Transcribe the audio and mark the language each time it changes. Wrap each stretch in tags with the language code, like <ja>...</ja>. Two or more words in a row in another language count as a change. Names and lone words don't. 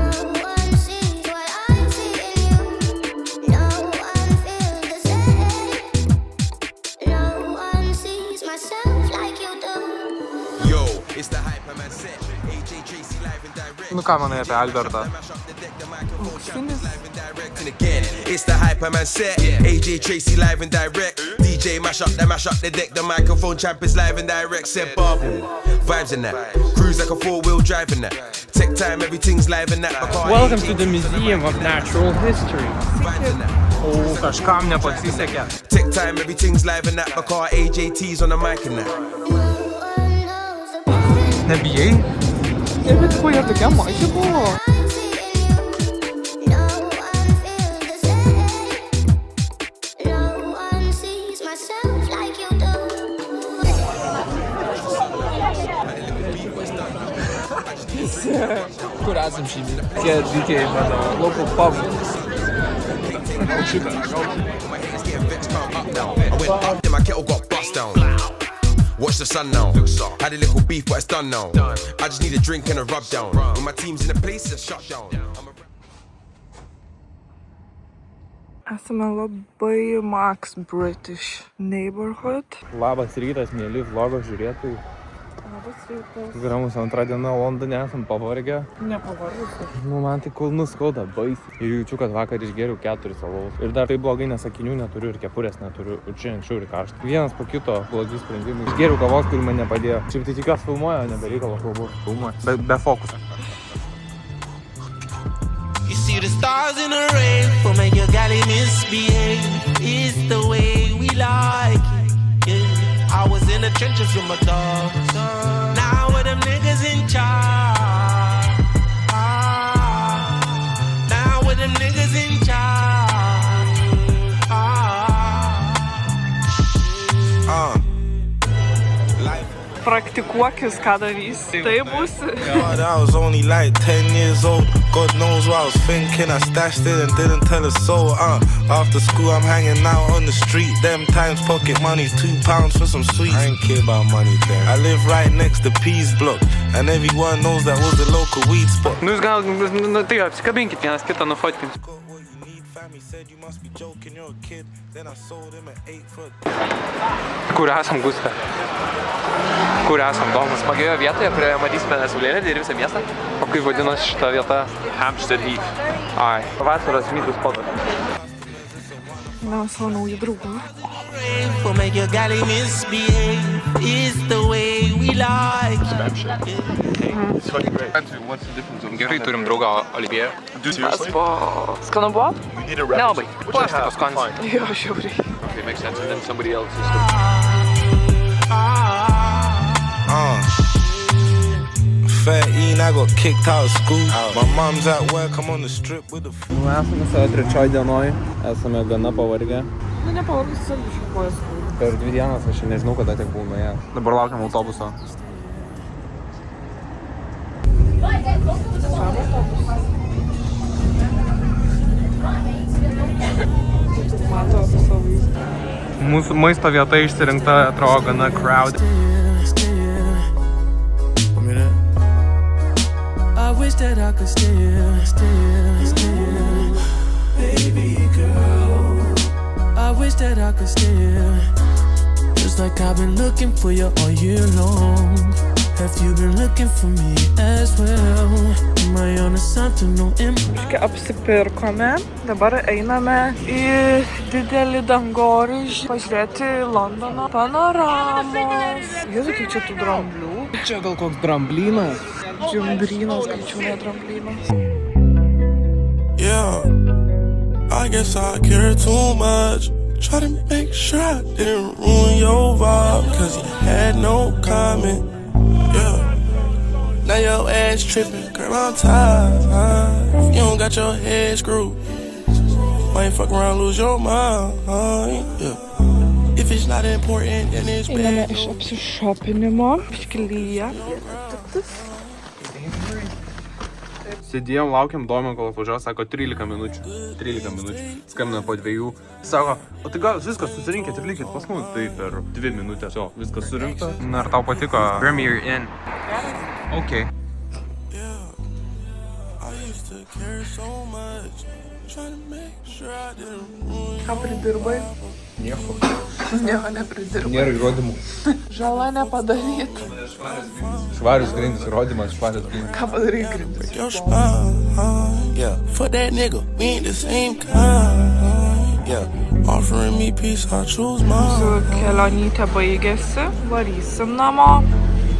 <lt>Nu ką manai apie Albertą?</lt> <en>It's the Hyperman set. AJ Tracy live and direct. DJ mash up the deck. The microphone champ is live and direct. Said Bob, vibes in that. Cruise like a 4-wheel drive in that. Tech time, everything's live in that. Welcome to the Museum of Natural History.</en> <lt>O, kažkam nepasisekė.</lt> <en>Tech time, everything's live in that. Car AJT's on the mic in that.</en> <lt>Nebijai? Ir bet ko jie tokia maži buvo. Kur esam šį? Tie dykėjai mano</lt> <en>local pub. Watch the sun now. Had a little beef, but it's done now. I just need a drink and a rub down. When my team's in a place, it's shut down.</en> <lt>Esame labai Max</lt> <en>British neighborhood.</en> <lt>Labas rytas, mėly vlogo žiūrėtojai. Labas rytas. Yra mūsų antra diena Londone, esam pavargę. Nepavargusi. Nu, man tai kulnus skauda, baisiai. Ir jaučiu, kad vakar išgėriau 4 alaus. Ir dar tai blogai, nes akinių neturiu ir kepurės neturiu. Ir čia anksčiau ir karšta. Vienas po kito blogi sprendimai. Išgėriau kavos, kuri man nepadėjo. Šiaip tai tikiuosi filmuoja, nebereikalo kalbu. Filmuoja. Be fokuso.</lt> <en>You see the stars in the rain, for make your galley misbehave. It's the way we like it. Yeah. I was in the trenches with my dogs. Now with them niggas in charge. Now with them niggas in charge.</en> <lt>Praktikuokis, ką darysi. Tai būsi.</lt> <en>God, I was only like 10 years old. God knows what I was thinking. I stashed it and didn't tell a soul. After school, I'm hanging out on the street. Them times pocket money's £2 for some sweets. I ain't care about money there. I live right next to Peace Block, and everyone knows that was the local weed spot.</en> <lt>Nu, jūs gal, tai apsikabinkit vienas kitą, nufotkins. Kur esam, Guste? Kur esam, Domas? Smagioje vietoje, kurioje matysime Saulėlydį ir visą miestą. O kaip vadinasi šita vieta? Hampstead Heath. Ai. Vasaros mytų spotas. Na, savo naujų draugų.</lt> <en>For make your galley misbehave. It's the way we like it. It's fucking great. What's the difference?</en> <lt>Gerai, turim draugą Olivier. Mes po... Skanu buvo?</lt> <en>We need a rep.</en> <lt>Nelabai. Plastiko skonis. Jo, žiauriai.</lt> <en>Okay, makes sense. And then somebody else is Fair Ian, I got kicked out of school. My mom's at work, I'm on the strip with the food.</en> <lt>Nu, esame savo trečioj dienoj. Esame gana pavargę. Nu, nepavargusi, biškai kojas. Per 2 dienas aš nežinau, kada tiek buvau nuėjęs. Dabar laukiam autobuso. Mato savo vaizdą. Mūsų maisto vieta išsirinkta, atrodo, gana crowd.</lt> <en>I wish that I could still, baby girl. I wish that I could still, just like I've been looking for you all year long. Have you been looking for me as well? Am I on something no</en> <lt>Kai apsipirkome, dabar einame į didelį dangoraižį pažiūrėti Londono panoramos. Jėzu, kiek čia tų dramblių. Čia gal koks dramblynas? Džiumbrynas, greičiau ne dramblinas.</lt> <en>Yeah, I guess I care too much. Try to make sure I didn't ruin your vibe, cause you had no comment. Yeah, now your ass tripping, girl, I'm tired. If you don't got your head screwed, might fuck around, lose your mind. Yeah. If it's not important, then it's</en> <lt>Einame</lt> <en>bad.</en> <lt>iš apsišopinimo, iškilyje. Sėdėjom, laukiam Domino, kol atvažiuos, sako 13 minučių. 13 minučių. Skambina po 2. Sako, o tai gal viskas susirinkit ir likit pas mus. Tai per 2 minutės jo, viskas surinkta. Na, ar tau patiko? Premier Inn. Ok.</lt> <en>I used to care so much. Trying to make sure I didn't ruin</en> <lt>Ką pridirbai? Nieko. Nieko nepridirbai. Nėra įrodymų. Žala nepadaryta. Švarius grindis, įrodymas, švarius grindis. Ką padarai grindis?</lt> <en>your smile. Yeah, fuck that nigga, we ain't the same kind. Yeah, offering me peace, I choose mine.</en> <lt>Su kelionytė baigėsi, varysim namo.</lt>